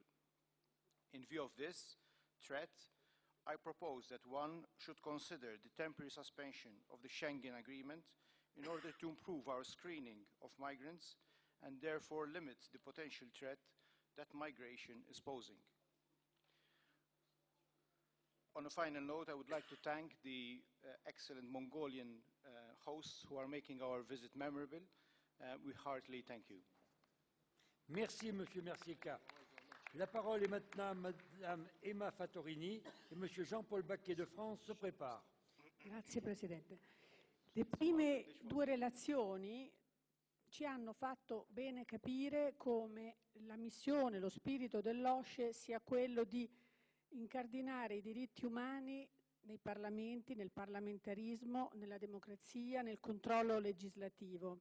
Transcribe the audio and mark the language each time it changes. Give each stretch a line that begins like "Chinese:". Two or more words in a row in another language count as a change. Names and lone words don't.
English: In view of this threat, I propose that one should consider the temporary suspension of the Schengen Agreement in order to improve our screening of migrants and therefore limit the potential threat that migration is posing. On a final note, I would like to thank the excellent Mongolian hosts who are making our visit memorable. We heartily thank you.
French: Merci, Monsieur Mercier-Ka. La parole est maintenant à Madame Emma Fattorini et Monsieur Jean-Paul Baquet de France se prépare.
Italian: Grazie Presidente. Le prime due relazioni ci hanno fatto bene capire come la missione, lo spirito dell'OSCE sia quello di incardinare i diritti umani nei parlamenti, nel parlamentarismo, nella democrazia, nel controllo legislativo.